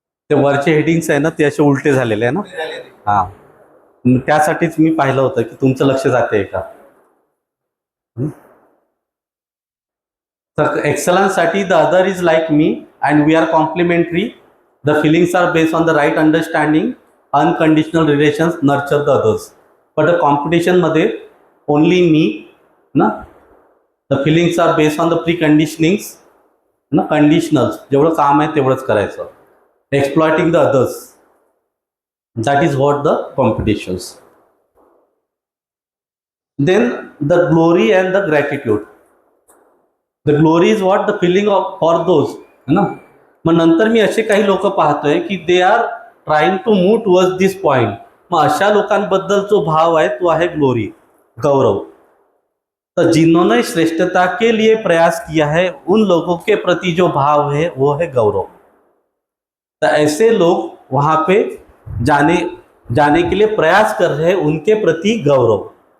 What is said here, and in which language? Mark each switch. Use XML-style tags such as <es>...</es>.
<mr>ते वरचे हेडिंग्स आहे ना ते असे उलटे झालेले आहे ना. हा, त्यासाठीच मी पाहिलं होतं की तुमचं लक्ष जाते का.</mr> <en>तर एक्सलन्स साठी the other is like me and we are complementary. The feelings are based on the right understanding, unconditional relations, nurture the others.</en> <mr>But competition मध्ये ओनली मी ना,</mr> <en>The feelings are based on the pre conditionings ना, conditionals.</en> <mr>जेवढं काम आहे तेवढंच करायचं.</mr> <en>Exploiting the others. That is what the competitions. Then the glory and the gratitude. The glory is what? The feeling of for those, है ना.</en> <mr>मग नंतर मी असे काही लोक पाहतोय की</mr> <en>They are trying to move towards this point.</en> <mr>मग अशा लोकांबद्दल जो भाव आहे तो आहे ग्लोरी, गौरव.</mr> <hi>तो जिन्होंने श्रेष्ठता के लिए प्रयास किया है उन लोगों के प्रति जो भाव है वो है गौरव. तो ऐसे लोग वहां पे जाने के लिए प्रयास कर रहे हैं, उनके प्रति गौरव.</hi>